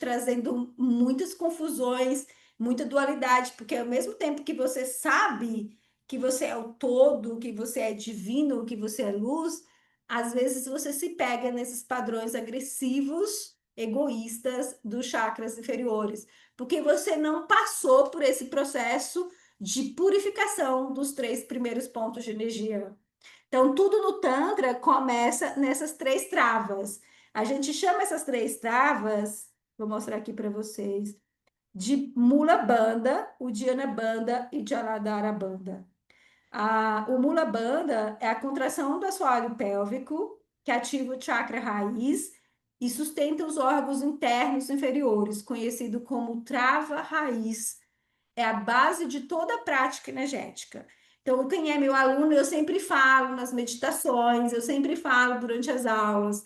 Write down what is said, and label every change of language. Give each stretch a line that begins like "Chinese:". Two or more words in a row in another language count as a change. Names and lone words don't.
Portuguese: trazendo muitas confusões, muita dualidade, porque ao mesmo tempo que você sabe que você é o todo, que você é divino, que você é luz, às vezes você se pega nesses padrões agressivos, egoístas dos chakras inferiores, porque você não passou por esse processo de purificação dos três primeiros pontos de energia. Então, tudo no Tantra começa nessas três travas. A gente chama essas três travas, vou mostrar aqui para vocês, de Mula Bandha, Uddiyana Bandha e Jaladhara Bandha. O Mula Bandha é a contração do assoalho pélvico, que ativa o chakra raiz e sustenta os órgãos internos inferiores, conhecido como trava raiz, é a base de toda a prática energética. Então, quem é meu aluno, eu sempre falo nas meditações, eu sempre falo durante as aulas.